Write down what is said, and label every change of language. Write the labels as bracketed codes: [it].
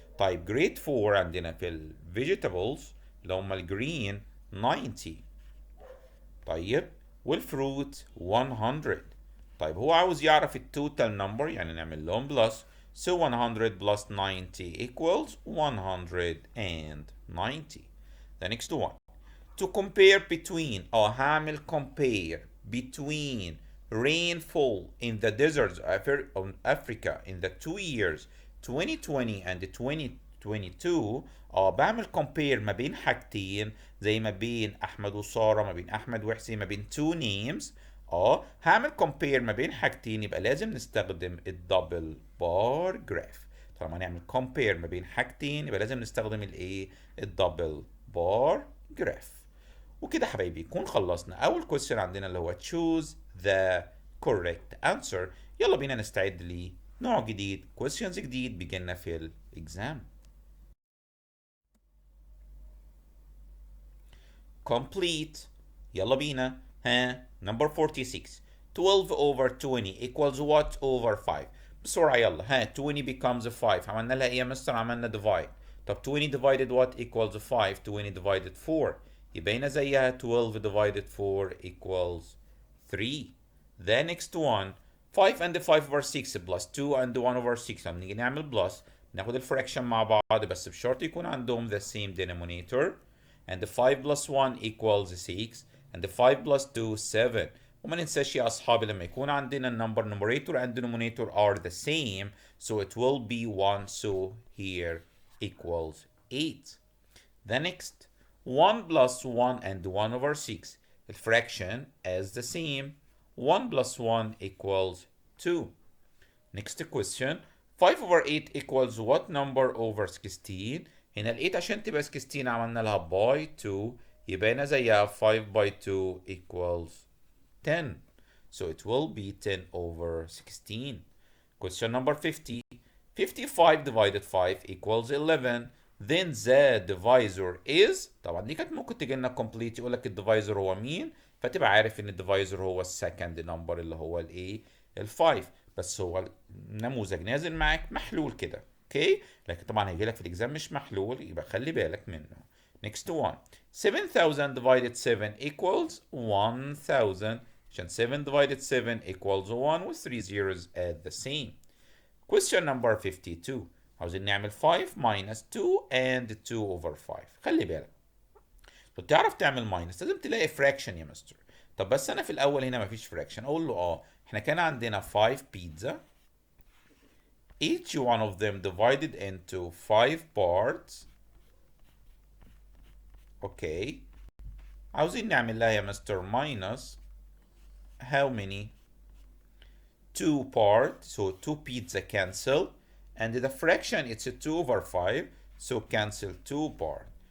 [ar] طيب grade 4 عندنا في ال vegetables اللي هم الجرين 90. طيب والفروت 100. طيب هو عاوز يعرف التوتال نمبر يعني نعمل لهم بلس. [en] So 100 plus 90 equals 190. The next one. To compare between هعمل compare between rainfall in the deserts of Africa in the 2 years 2020 and 2022. [ar] بعمل compare ما بين حاجتين زي ما بين احمد وساره ما بين احمد وحسين ما بين two names. هعمل compare ما بين حاجتين يبقى لازم نستخدم الدبل بار جراف. طالما هنعمل compare ما بين حاجتين يبقى لازم نستخدم الايه؟ الدبل بار جراف. وكده حبايبي يكون خلصنا اول question عندنا اللي هو [en] choose the correct answer. [ar] يلا بينا نستعد لنوع جديد questions جديد بيجينا في الاكزام. [en] complete. [ar] يلا بينا. [en] number 46. 12 over 20 equals what over 5؟ [ar] بسرعة يلا. [en] 20 becomes 5. [ar] عملنا لها ايه يا مستر؟ عملنا [en] divide. طب 20 divided what equals 5؟ 20 divided 4. [ar] يبقى هنا زيها [en] 12 divided 4 equals 3. The next one 5 and 5 over 6 plus 2 and 1 over 6. [ar] هنيجي نعمل [en] plus [ar] ناخد الفراكشن مع بعض بس بشرط يكون عندهم the same denominator. [en] And the 5 plus 1 equals 6. And the 5 plus 2 7. [ar] وما ننساش يا أصحابي لما يكون عندنا [en] number numerator and denominator are the same, so it will be 1, so here equals 8. The next, 1 plus 1 and 1 over 6. The fraction is the same. 1 plus 1 equals 2. Next question, 5 over 8 equals what number over 16? [ar] هنا ال 8 عشان تبقى 16 عملنا لها باي 2 يبقى هنا زيها 5 by 2 equals 10. [en] So it will be 10 over 16. Question number 50. 55 divided 5 equals 11. Then the divisor is. [ar] طبعا دي كانت ممكن تجي لنا complete يقول لك الديفايزر هو مين، فتبقى عارف ان الديفايزر هو السكند نمبر اللي هو الايه ال5. بس هو النموذج نازل معاك محلول كده، اوكي، لكن طبعا هيجي لك في الاكزام مش محلول، يبقى خلي بالك منه. [en] Next one. 7000 divided 7 equals 1000. [ar] عشان [en] 7 divided 7 equals 1 with 3 zeros at the same. Question number 52. [ar] عاوزين نعمل [en] 5 minus 2 and 2 over 5. [ar] خلي بالك لو تعرف تعمل minus لازم تلاقي fraction يا مستر. طب بس انا في الاول هنا مفيش fraction، اقول له احنا كان عندنا [en] 5 pizza, each one of them divided into 5 parts. Okay, [ar] عاوزين نعمل لها يا مستر [en] minus how many 2 parts, so 2 pizza cancel, and the fraction it's a 2 over 5, so cancel 2 parts.